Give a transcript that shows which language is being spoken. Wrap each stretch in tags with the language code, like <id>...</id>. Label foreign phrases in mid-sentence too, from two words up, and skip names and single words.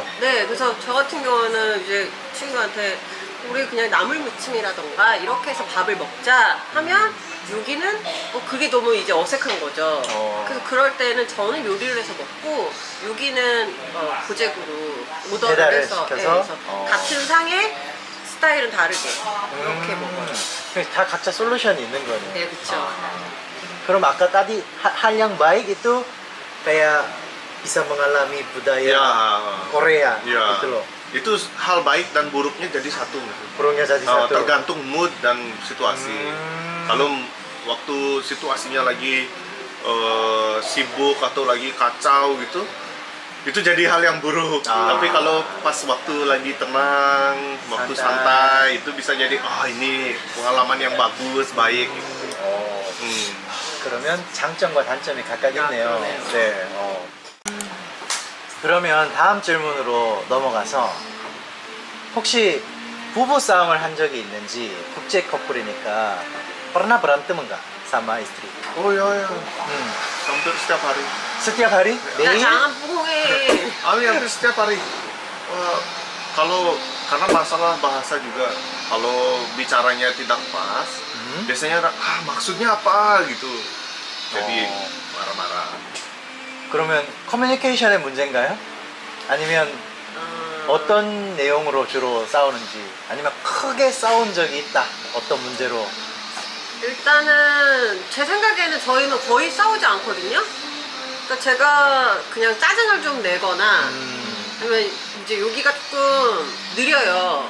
<ko>네, 그래서 저 같은 경우는 이제 친구한테 우리 그냥 나물 무침이라던가 이렇게 해서 밥을 먹자 하면 여기는 그게 너무 이제 어색한 거죠. 그래서 그럴 때는 저는 요리를 해서 먹고 여기는 고객으로 오더를 배달을 해서 시켜서? 그래서 같은 상에 스타일은 다르게 이렇게 먹어요. 다 각자 솔루션이 있는 거네요. 네, 그쵸. 그럼 아까</ko> <id>tadi hal yang baik itu kayak bisa mengalami budaya Ya, Korea ya. gitu loh. Itu hal baik dan buruknya jadi satu. Burungnya jadi satu. Tergantung mood dan situasi. Kalau waktu situasinya lagi sibuk atau lagi kacau gitu, itu jadi hal yang buruk. Tapi kalau pas waktu lagi tenang, waktu santai, itu bisa jadi ini pengalaman yang bagus, baik. Gitu.</id> <ko>그러면 장점과 단점이 각각 있네요. 그러네요. 네. 그러면 다음 질문으로 넘어가서 혹시 부부 싸움을 한 적이 있는지 국제 커플이니까</ko> <id>pernah berantem enggak sama istri? Oh ya. Hampir setiap hari. Setiap hari?</id> <ko>야, 매일? 장안 뽕해.</ko> <id>Hampir setiap hari. Kalau karena masalah bahasa juga, kalau bicaranya tidak pas, biasanya maksudnya apa gitu. Jadi marah-marah.</id> <ko>그러면 커뮤니케이션의 문제인가요? 아니면 어떤 내용으로 주로 싸우는지, 아니면 크게 싸운 적이 있다, 어떤 문제로? 일단은 제 생각에는 저희는 거의 싸우지 않거든요. 그러니까 제가 그냥 짜증을 좀 내거나 아니면 이제 여기가 조금 느려요.</ko>